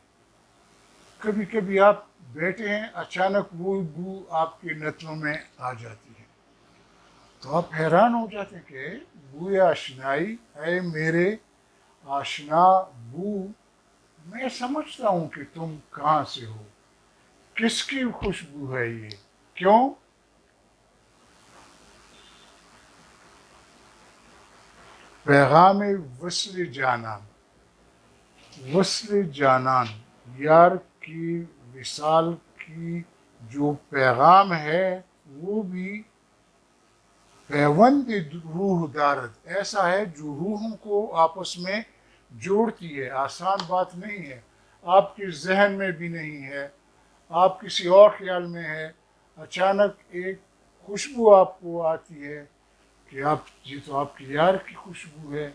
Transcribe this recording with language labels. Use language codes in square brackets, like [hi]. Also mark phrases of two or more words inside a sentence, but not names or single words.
[ur] کبھی کبھی آپ بیٹھے ہیں، اچانک وہ بو آپ کے نتنوں میں آ جاتی ہے تو آپ حیران ہو جاتے ہیں کہ بوئے آشنائی، اے میرے آشنا بو، میں سمجھتا ہوں کہ تم کہاں سے ہو. کس کی خوشبو ہے یہ؟ کیوں؟ پیغام وصل جانان، وصل جانان، یار کی وصال کی جو پیغام ہے وہ بھی [fa] پیوند روح دارد، [ur] ایسا ہے جو روحوں کو آپس میں جوڑتی ہے. آسان بات نہیں ہے. آپ کے ذہن میں بھی نہیں ہے، آپ کسی اور خیال میں ہے، اچانک ایک خوشبو آپ کو آتی ہے کہ یہ تو آپ کی یار کی خوشبو ہے.